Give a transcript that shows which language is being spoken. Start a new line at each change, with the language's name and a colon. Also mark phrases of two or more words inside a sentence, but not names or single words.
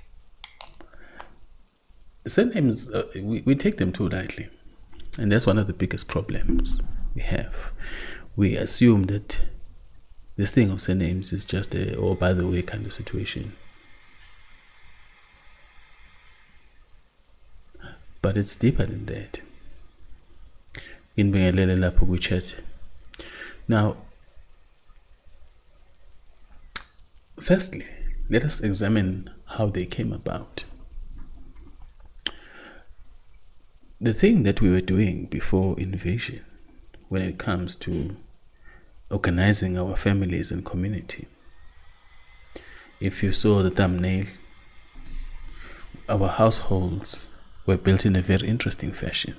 English: Surnames, we take them too lightly. And that's one of the biggest problems we have. We assume that this thing of surnames is just a, oh, by the way, kind of situation. But it's deeper than that.
Zulu: Inbingelele lapho ku chat.
English: Now, firstly, let us examine how they came about. The thing that we were doing before invasion, when it comes to organizing our families and community, if you saw the thumbnail, our households were built in a very interesting fashion.